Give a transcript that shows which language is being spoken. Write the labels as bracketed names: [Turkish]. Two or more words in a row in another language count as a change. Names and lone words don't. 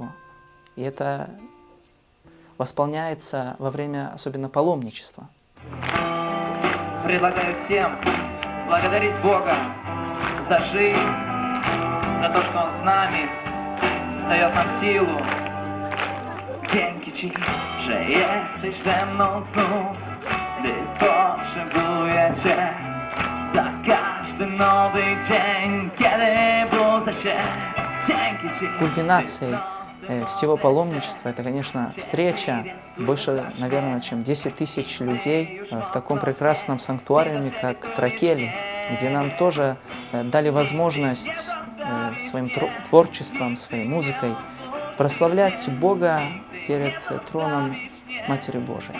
[Russian] И это восполняется во время особенно паломничества. Предлагаю всем благодарить Бога за жизнь, за то, что Он с нами, дает нам силу. [Polish] Dzięki Ci, że jesteś ze mną znów, gdy potrzebuję Cię. Za każdy nowy dzień, kiedy budzę się. Dzięki Ci. [Russian] Кульминацией всего паломничества это, конечно, встреча больше, наверное, чем 10 тысяч людей в таком прекрасном санктуариуме, как Тракели, где нам тоже дали возможность своим творчеством, своей музыкой прославлять Бога перед троном Матери Божией.